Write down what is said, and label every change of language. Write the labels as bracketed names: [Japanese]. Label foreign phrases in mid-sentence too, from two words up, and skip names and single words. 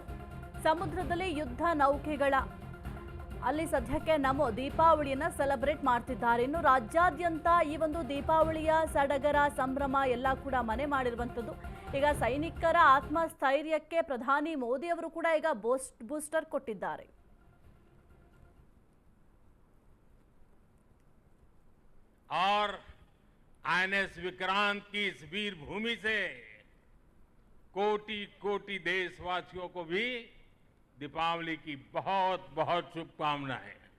[Kannada] ಸಮುದ್ರದಲ್ಲಿ ಯುದ್ಧ ನೌಕೆಗಳ ಅಲ್ಲಿ ಸದ್ಯಕ್ಕೆ ನಮೋ ದೀಪಾವಳಿಯನ್ನ ಸೆಲೆಬ್ರೇಟ್ ಮಾಡ್ತಿದ್ದಾರೆ. ಇನ್ನು ರಾಜ್ಯಾದ್ಯಂತ ಈ ಒಂದು ದೀಪಾವಳಿಯ ಸಡಗರ ಸಂಭ್ರಮ ಎಲ್ಲ ಕೂಡ ಮನೆ ಮಾಡಿರುವಂಥದ್ದು. ಈಗ ಸೈನಿಕರ ಆತ್ಮಸ್ಥೈರ್ಯಕ್ಕೆ ಪ್ರಧಾನಿ ಮೋದಿ ಅವರು ಕೂಡ ಈಗ ಬೂಸ್ಟರ್ ಕೊಟ್ಟಿದ್ದಾರೆ. [Hindi] और आईएनएस विक्रांत की इस वीर भूमि से कोटि कोटि देशवासियों को भी दीपावली की बहुत बहुत शुभकामनाएं।